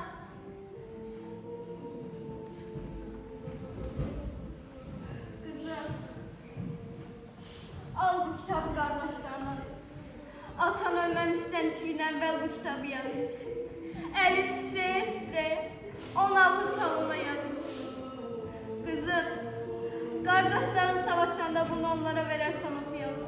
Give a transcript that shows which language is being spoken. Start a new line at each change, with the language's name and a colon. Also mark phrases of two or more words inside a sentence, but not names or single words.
Azerbaijani: Kızım, al bu kitabı qardaşlarına. Atan ölməmişdən 2 gün əvvəl bu kitabı yazmış. Əli titrəyə, ona bu şalına yazmış.
Turkish: Kızım, kardeşlerin savaşanda bunu onlara verersen okuyalım.